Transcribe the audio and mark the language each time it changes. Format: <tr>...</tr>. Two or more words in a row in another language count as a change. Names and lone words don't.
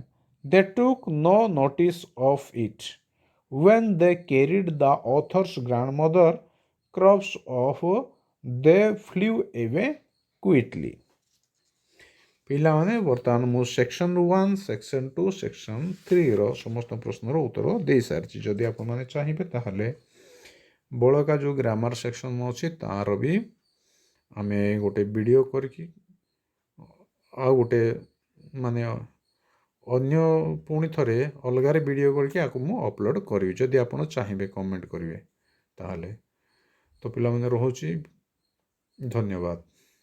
<en>They took no notice of it. When they carried the author's grandmother crops off, they flew away quickly.</en> <or>ପିଲାମାନେ ବର୍ତ୍ତମାନ ମୁଁ ସେକ୍ସନ୍ 1 ସେକ୍ସନ୍ 2 ସେକ୍ସନ୍ 3ର ସମସ୍ତ ପ୍ରଶ୍ନର ଉତ୍ତର ଦେଇସାରିଛି ଯଦି ଆପଣମାନେ ଚାହିଁବେ ତାହେଲେ ବଳକା ଯେଉଁ</or> <en>grammar section</en> <or>ଅଛି ତାର ବି ଆମେ ଗୋଟେ ଭିଡ଼ିଓ କରିକି ଆଉ ଗୋଟେ ମାନେ ଅନ୍ୟ ପୁଣି ଥରେ ଅଲଗାରେ ଭିଡ଼ିଓ କରିକି ଆକୁ ମୁଁ ଅପଲୋଡ଼ କରିବି ଯଦି ଆପଣ ଚାହିଁବେ କମେଣ୍ଟ କରିବେ ତାହେଲେ ତ ପିଲାମାନେ ରହୁଛି ଧନ୍ୟବାଦ</or>